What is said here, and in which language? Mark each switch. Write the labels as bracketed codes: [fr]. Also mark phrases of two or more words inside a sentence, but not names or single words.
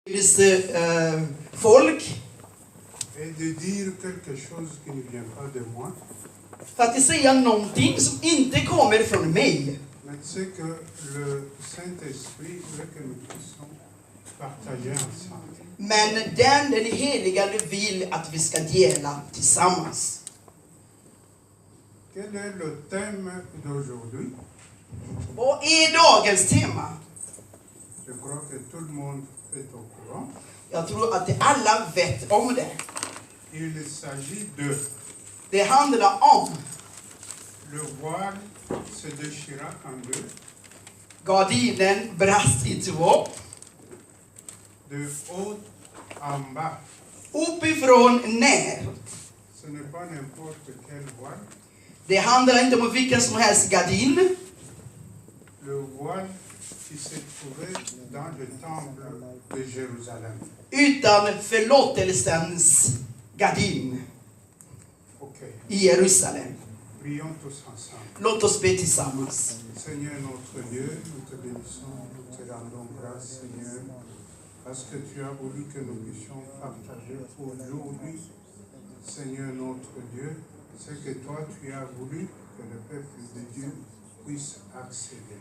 [sv] folk. [fr] Et de dire quelque chose qui ne vient pas de moi. [sv] För att säga någonting som inte kommer från mig. [fr] Mais c'est que le Saint-Esprit veut que nous puissions partager ensemble. [sv] Men den heliga vill att vi ska dela tillsammans. [fr] Quel est le thème d'aujourd'hui? [sv] Vad är dagens tema? [fr] Je crois que tout le monde est au courant. [sv] Jag tror att alla vet om det. [fr] Il s'agit de [sv] Det handlar om [fr] le voile se déchira en deux, [sv] gardinen brast i två. [fr] de haut en bas. [sv] Uppifrån ner. [fr] Ce n'est pas n'importe quel voile. [sv] Det handlar inte om vilken som helst gardin. [fr] Le voile qui se trouvait dans le temple de Jérusalem. [sv] Utan förlåtelsens gardin Ok. i Jerusalem. [fr] Prions tous ensemble. [sv] Låt oss be tillsammans. [fr] Seigneur notre Dieu, nous te bénissons, nous te rendons grâce, Seigneur, parce que tu as voulu que nous puissions partager aujourd'hui, Seigneur notre Dieu, ce que toi tu as voulu que le peuple de Dieu puisse accéder.